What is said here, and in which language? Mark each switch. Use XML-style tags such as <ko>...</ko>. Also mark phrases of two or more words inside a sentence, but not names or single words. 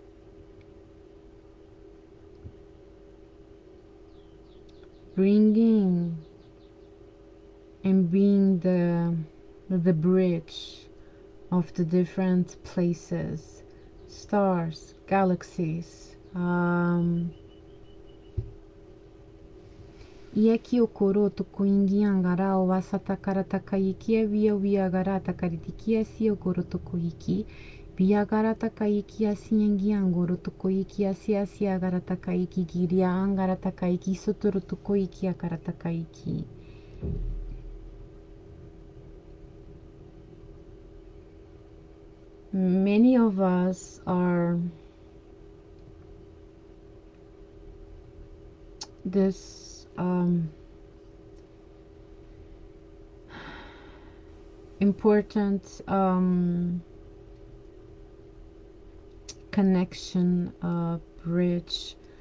<en>Bringing and being the bridge of the different places, stars, galaxies. Ieki o koro to koingi angara o wasata kara takaiki via via gara takaritikia si o koro to koiki. Via gara takaiki asiangi angoro to koiki asi agara takaiki giria angara takaiki sotoro to koiki akara takaiki. Many of us are this important connection, bridge.</en>